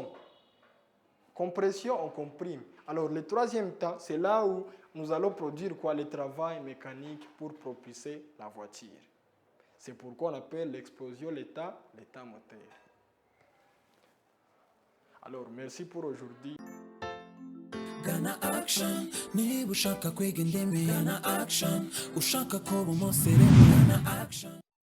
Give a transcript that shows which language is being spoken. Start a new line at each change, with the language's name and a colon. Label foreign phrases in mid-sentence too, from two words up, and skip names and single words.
French: Compression, on comprime. Alors, le troisième temps, c'est là où nous allons produire quoi? Le travail mécanique pour propulser la voiture. C'est pourquoi on appelle l'explosion l'état moteur. Alors, merci pour aujourd'hui.
Kinyarwanda: Ghana Action, niba ushaka kwiga indimi Ghana Action, ushaka kuba umusirimu Ghana Action.